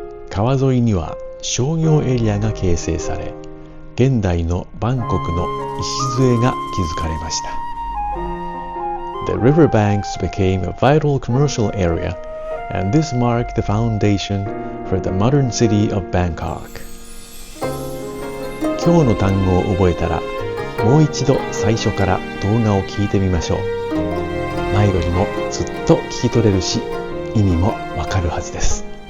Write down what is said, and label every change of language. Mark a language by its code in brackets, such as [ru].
[ja] 川沿いには商業エリアが形成され、現代のバンコクの礎が築かれました。 [en] The riverbanks became a vital commercial area, and this marked the foundation for the modern city of Bangkok. [ja] 今日の単語を覚えたら、もう一度最初から動画を聞いてみましょう。前よりもずっと聞き取れるし、意味もわかるはずです。